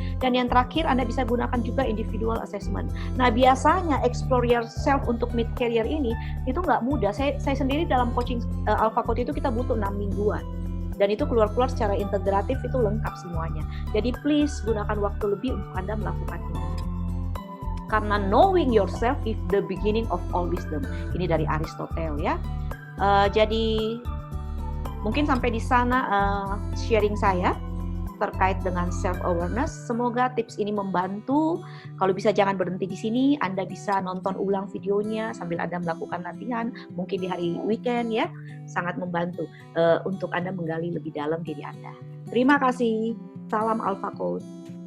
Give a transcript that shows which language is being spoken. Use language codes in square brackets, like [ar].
[id] Dan yang terakhir Anda bisa gunakan juga individual assessment. Nah, biasanya explore yourself untuk mid career ini itu nggak mudah. Saya sendiri dalam coaching Alpha Code itu kita butuh 6 mingguan. Dan itu keluar secara integratif itu lengkap semuanya. Jadi please gunakan waktu lebih untuk Anda melakukan ini. Karena [en] knowing yourself is the beginning of all wisdom. [id] Ini dari Aristotle ya. Jadi mungkin sampai di sana sharing saya terkait dengan self awareness. Semoga tips ini membantu. Kalau bisa jangan berhenti di sini. Anda bisa nonton ulang videonya sambil Anda melakukan latihan. Mungkin di hari weekend ya. Sangat membantu untuk Anda menggali lebih dalam diri Anda. Terima kasih. Salam Alpha Code.